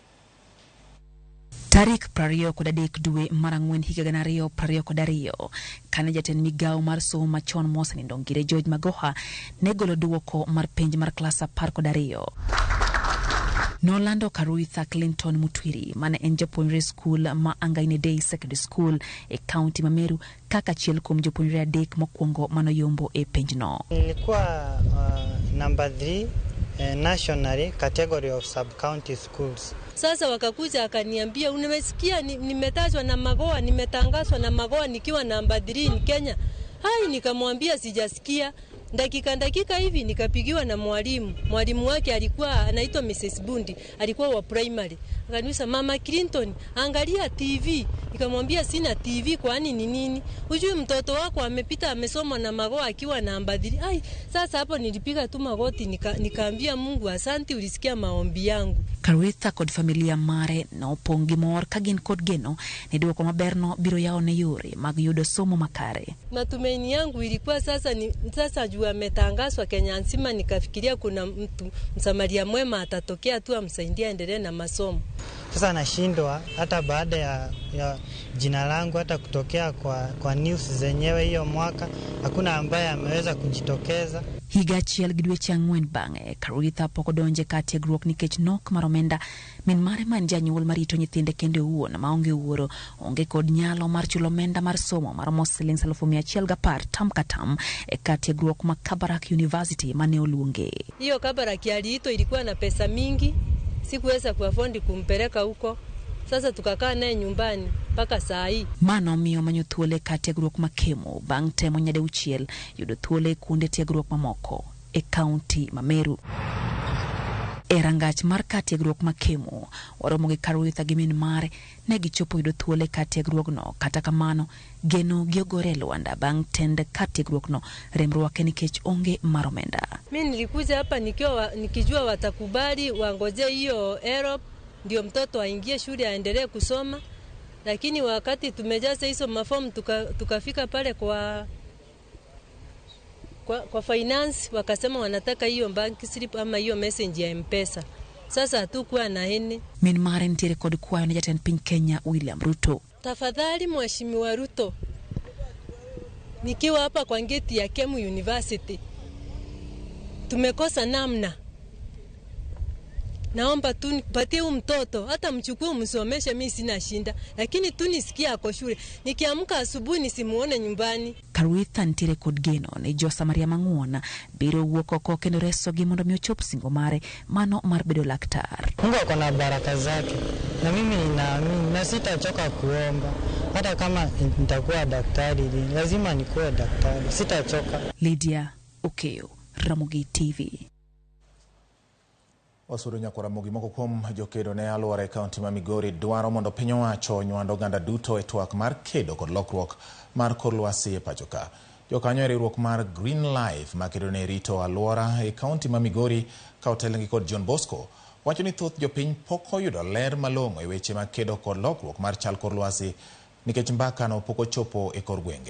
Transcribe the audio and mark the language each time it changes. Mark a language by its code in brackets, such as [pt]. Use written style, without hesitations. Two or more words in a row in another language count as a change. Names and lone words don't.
[luo] Tarik 23 dwe mar Ang'wen higa 2022 kane jatend migawo mar somo machon mosenindo ngire George Magoha ne golo duoko mar penj mar klas 12. Nolando Karuitha Clinton Mutwiri mane en japuonjre skul ma Angaine Day Secondary School e kaunti ma Meru kaka achiel kuom jopuonjre 3 mokwongo manoyombo e penj no. [en] Nilikuwa number 3 nationally category of sub-county schools. [sw] Sasa wakakuja akaniambia unamesikia nimetajwa na Magoha, nimetangazwa na Magoha nikiwa namba 3 [en] in Kenya. [sw] Hai, nikamwambia sijasikia. Dakika hivi nikapigiwa na mwalimu wake alikuwa anaitwa Mrs. Bundi, alikuwa wa primary. Akaniuliza Mama Clinton, angalia TV. Nikamwambia sina TV, kwani ni nini? Ujue mtoto wako amepita amesoma na Magoha akiwa namba 3. Ai, sasa hapo nilipiga tu magoti nikaambia Mungu asante, ulisikia maombi yangu. [luo] Karuitha kod familia mare na opongi mor kagin kod geno ne duoko maberno biro yao ne yore mag yudo somo makare. [sw] Matumaini yangu ilikuwa sasa juu ametangazwa Kenya nzima, nikafikiria kuna mtu msamaria mwema atatokea tu amsaidia endelee na masomo. Sasa nashindwa hata baada ya jina langu hata kutokea kwa news zenyewe hiyo mwaka hakuna ambaye ameweza kujitokeza. [luo] Higa achiel gi dweche 4 bang'e Karuitha pok odonje ka tiegruok nikech nok mar omenda min mare man janyuol marito nyithinde kende owuon maonge wuoro onge kod nyalo mar chulo omenda mar somo mar silings 110 tam ka tam e ka tiegruok ma Kabarak University mane oluonge. [sw] Hiyo Kabarak aliito ilikuwa na pesa mingi, sikuweza kuafondi kumpeleka huko. Sasa tukakaa naye nyumbani mpaka saa hii. [luo] Mano miyo manyo thuole ka tiegruok ma Kemo bang' temo nyade uchiel yudo thuole kuonde tiegruok mamoko e kaunti ma Meru. E rangach mar ka tiegruok ma Kemo oromo gi Karuitha gi min mare ne gichopo yudo thuole ka tiegruokno kata kamano geno giogore Luanda bang' tend ka tiegruokno remruake nikech onge mar omenda. [sw] Mimi nilikuja hapa nikijua watakubali wangoje hiyo Europe ndio mtoto aingie shule aendelee kusoma, lakini wakati tumejaza hizo mafomu tukafika pale kwa kwa finance wakasema wanataka hiyo [en] bank slip [sw] ama hiyo message ya M-Pesa. Sasa hatukuwa na hene. [luo] Min mare ntiere kod kwayo ne jatend piny Kenya William Ruto. [sw] Tafadhali Mheshimiwa Ruto, nikiwa hapa kwa ngeti ya Kemu University, tumekosa namna. Naomba tu nipatie mtoto, hata mchukue umsomeshe, mimi sina shinda, lakini tu nisikia ako shule. Nikiamka asubuhi nisimuone nyumbani. [luo] Karuitha ntiere kod geno ne Josa Maria Mang'uona biro wuok oko kendo reso gi mondo mi ochop singo mare mano mar bedo laktar. [sw] Mungu ako na baraka zake na mimi ninaamini na sitachoka kuomba. Hata kama nitakuwa daktari, lazima nikuwe daktari, sitachoka. Lydia Okeo, Ramogi TV. [luo] Wasuru nyakora mogi moko kuom jokedo ne aluora e kaunti ma Migori dwaro mondo piny owacho onywando oganda duto e twak mar kedo kod lokruok mar kor lwasi e pacho ka. Jokanyo e riwruok mar Green Life ma kedo ne rito aluora e kaunti ma Migori ka otelnegi kod John Bosco wacho ni thoth jopiny pok oyudo ler malong'o e weche mag kedo kod lokruok mar chal kor lwasi nikech mbaka no pok ochopo e kor gwenge.